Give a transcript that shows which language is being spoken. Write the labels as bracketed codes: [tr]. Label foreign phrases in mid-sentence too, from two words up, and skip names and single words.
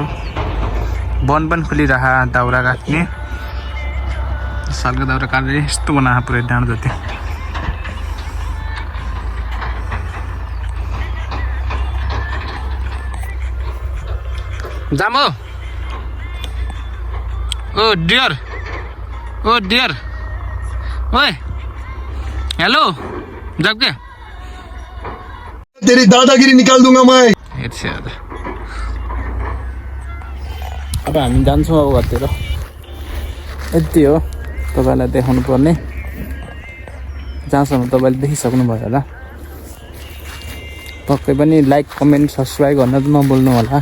[ne] वन पनि खुलिरह, दाउरा काट्ने सालको दाउरा काटेर यस्तो बनाएको पुरै डाँडो जति। जामो ओ डियर, ओ डियर, ओए हेलो जब के [hi] तेरी दादागिरी निकाल दूंगा मैं। [ne] अब हामी जान्छौँ अब घरतिर। यति हो तपाईँलाई देखाउनु पर्ने, जहाँसम्म तपाईँले देखिसक्नु भयो होला। पक्कै पनि लाइक कमेन्ट सब्सक्राइब गर्न त नभुल्नु होला।